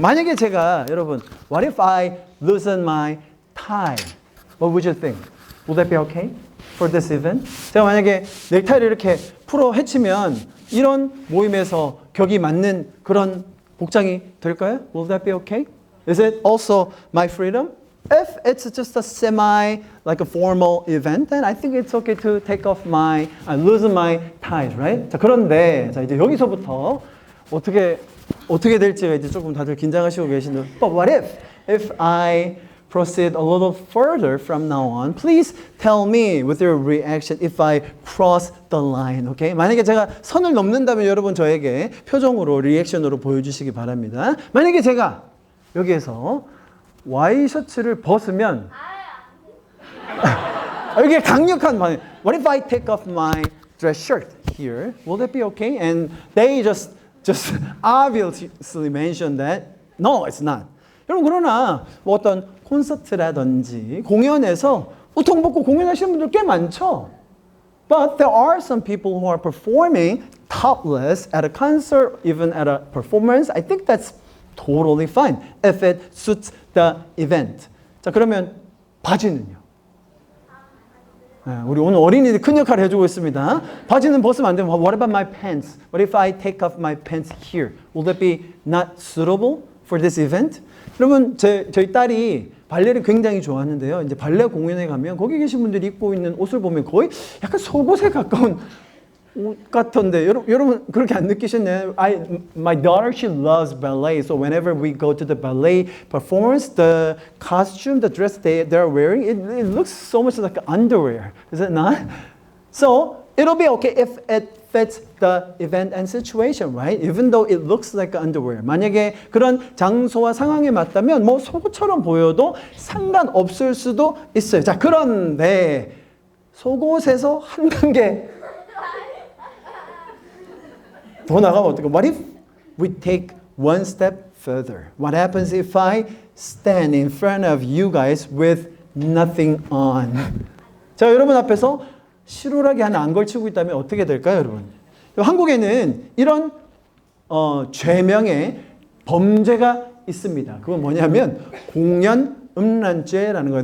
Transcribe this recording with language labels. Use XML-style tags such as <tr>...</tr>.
<ko>만약에 제가 여러분,</ko> <en>what if I loosen my tie? What would you think? Would that be okay for this event?</en> <ko>제가 만약에 넥타이를 이렇게 풀어 헤치면 이런 모임에서 격이 맞는 그런 복장이 될까요?</ko> <en>Will that be okay? Is it also my freedom? If it's just a semi, like a formal event, then I think it's okay to take off loosen my ties, right?</en> <ko>자, 그런데 자 이제 여기서부터 어떻게 될지가 이제 조금 다들 긴장하시고 계시는데,</ko> <en>but what if I proceed a little further from now on, please tell me with your reaction if I cross the line, okay?</en> <ko>만약에 제가 선을 넘는다면 여러분 저에게 표정으로, 리액션으로 보여주시기 바랍니다. 만약에 제가 여기에서 와이셔츠를 벗으면 이게 강력한 말.</ko> <en>What if I take off my dress shirt here? Will that be okay? And they just obviously mention that no, it's not.</en> <ko>여러분 그러나 뭐 어떤 콘서트라든지 공연에서 옷통 벗고 공연하시는 분들 꽤 많죠.</ko> <en>But there are some people who are performing topless at a concert, even at a performance. I think that's totally fine if it suits the event.</en> <ko>자 그러면 바지는요? 우리 오늘 어린이들이 큰 역할을 해주고 있습니다. 바지는 벗으면 안 되면</ko> <en>What about my pants? What if I take off my pants here? Will that be not suitable for this event?</en> <ko>여러분 저희 딸이 발레를 굉장히 좋아하는데요. 이제 발레 공연에 가면 거기 계신 분들이 입고 있는 옷을 보면 거의 약간 속옷에 가까운 옷 같던데 여러분 그렇게 안 느끼셨나요?</ko> <en>My daughter, she loves ballet, so whenever we go to the ballet performance, the costume, the dress they're wearing, it looks so much like underwear, is it not? So it'll be okay if it fits the event and situation, right? Even though it looks like underwear.</en> <ko>만약에 그런 장소와 상황에 맞다면 뭐 속옷처럼 보여도 상관없을 수도 있어요. 자, 그런데 속옷에서 한 단계 더 나가면 어떡해?</ko> <en>What if we take one step further? What happens if I stand in front of you guys with nothing on?</en> <ko>자, 여러분 앞에서 실오라기 하나 안 걸치고 있다면 어떻게 될까요, 여러분? 한국에는 이런 죄명의 범죄가 있습니다. 그건 뭐냐면 공연 음란죄라는 거예요.</ko>